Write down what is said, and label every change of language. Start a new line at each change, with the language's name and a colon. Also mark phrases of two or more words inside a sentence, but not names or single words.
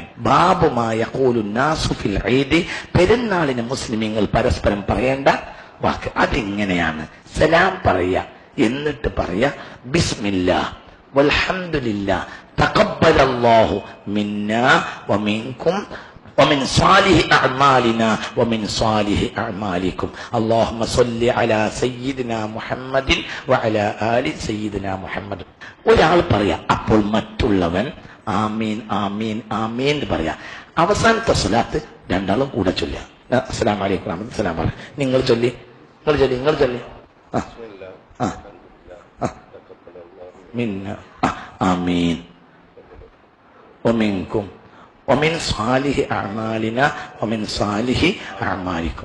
Arabic: باب ما يقول الناس في العيد,
Malayalam: പെരുന്നാളിന് മുസ്ലിമീങ്ങൾ പരസ്പരം പറയേണ്ട വാക്ക്. അതിങ്ങനെയാണ്: സലാം പറയാ, എന്നിട്ട് പറയാ
Arabic: بسم الله والحمد لله تقبل الله منا ومنكم ومن صالح أعمالنا ومن صالح أعمالكم اللهم صل على سيدنا محمد وعلى آل سيدنا محمد.
Malayalam: ഒരാൾ പറയാ, അപ്പോൾ മറ്റുള്ളവൻ
Arabic: آمين آمين آمين
Malayalam: പറയാ. അവസാനത്തെ സ്വലാത്ത് രണ്ടാളും കൂടെ ചൊല്ലുക.
Arabic: السلام عليكم ورحمة الله
Malayalam: സലാം പറ. നിങ്ങൾ ചൊല്ലി.
Arabic: منا آمين ومنكم ومن صالح أعمالنا ومن صالح أعمالكم.